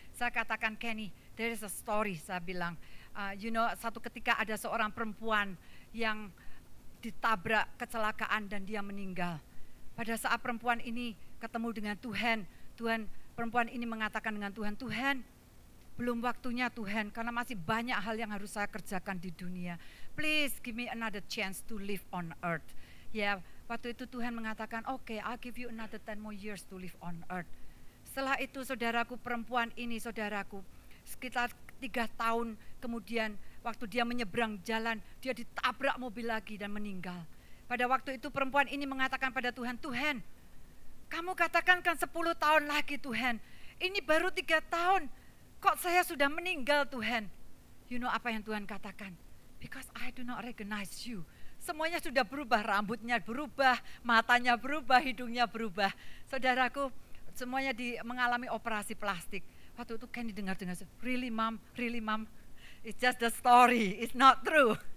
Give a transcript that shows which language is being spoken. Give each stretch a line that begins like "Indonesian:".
Indonesian: Saya katakan, Kenny,
English: there is a story,
Indonesian: saya bilang, satu ketika ada seorang perempuan yang ditabrak kecelakaan dan dia meninggal. Pada saat perempuan ini ketemu dengan Tuhan, perempuan ini mengatakan dengan Tuhan, Tuhan, belum waktunya Tuhan, karena masih banyak hal yang harus saya kerjakan di dunia.
English: Please give me another chance to live on earth.
Indonesian: Ya, waktu itu Tuhan mengatakan,
English: okay, I'll give you another 10 more years to live on earth.
Indonesian: Setelah itu saudaraku, perempuan ini saudaraku, sekitar 3 tahun kemudian waktu dia menyeberang jalan, dia ditabrak mobil lagi dan meninggal. Pada waktu itu perempuan ini mengatakan pada Tuhan, Tuhan, kamu katakan kan 10 tahun lagi Tuhan, ini baru 3 tahun, kok saya sudah meninggal Tuhan. Apa yang Tuhan katakan?
English: Because I do not recognize you.
Indonesian: Semuanya sudah berubah, rambutnya berubah, matanya berubah, hidungnya berubah. Saudaraku, semuanya mengalami operasi plastik. Waktu itu Kenny dengar-dengar,
English: really mom, it's just the story, it's not true.